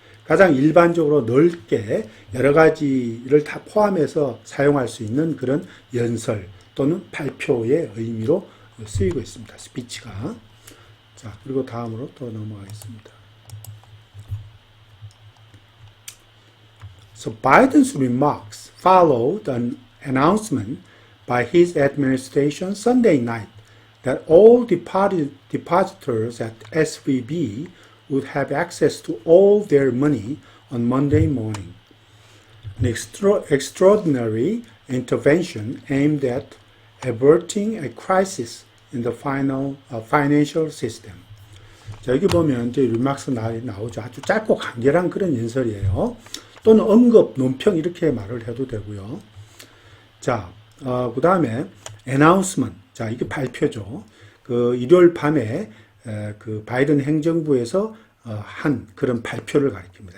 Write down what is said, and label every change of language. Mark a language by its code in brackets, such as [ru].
[ko] 가장 일반적으로 넓게 여러 가지를 다 포함해서 사용할 수 있는 그런 연설 또는 발표의 의미로 쓰이고 있습니다. speech가. 자, 그리고 다음으로 또 넘어가겠습니다. [en] So Biden's remarks followed an announcement by his administration Sunday night that all depositors at SVB would have access to all their money on Monday morning. An extraordinary intervention aimed at averting a crisis in the financial system. [ko] 자, 여기 보면 이제 리막스 나오죠. 아주 짧고 간결한 그런 연설이에요. 또는 언급, 논평 이렇게 말을 해도 되고요. 자, 그 다음에 announcement. 자, 이게 발표죠. 그 일요일 밤에 그 바이든 행정부에서 한 그런 발표를 가리킵니다.